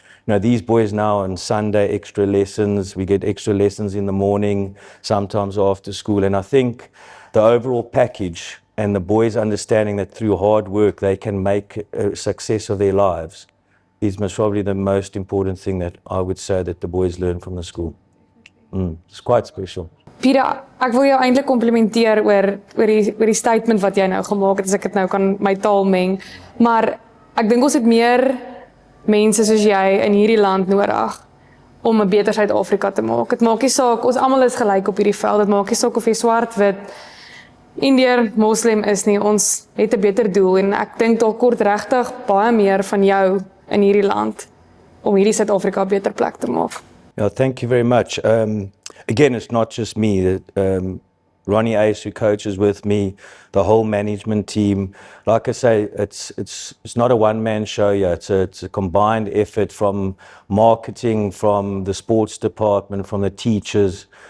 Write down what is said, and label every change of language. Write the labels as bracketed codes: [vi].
[en] You know, these boys now on Sunday, extra lessons, we get extra lessons in the morning, sometimes after school. And I think the overall package and the boys understanding that through hard work, they can make a success of their lives is most probably the most important thing that I would say that the boys learn from the school. It's quite special. [af] Peter, ek wil jou eintlik komplimenteer oor die statement wat jy nou gemaak het, as ek dit nou kan my taal meng. Maar ek dink ons het meer mense soos jy in hierdie land nodig om 'n beter Suid-Afrika te maak. Dit maak nie saak, ons almal is gelyk op hierdie veld. Dit maak nie saak of jy swart, wit, Indiër, moslim is nie. Ons het 'n beter doel, en ek dink daar kort regtig baie meer van jou in hierdie land om hierdie Suid-Afrika 'n beter plek te maak? [en] Yeah, thank you very much. Again, it's not just me. Ronnie Ace, who coaches with me, the whole management team. Like I say, it's not a one-man show here. It's a combined effort from marketing, from the sports department, from the teachers.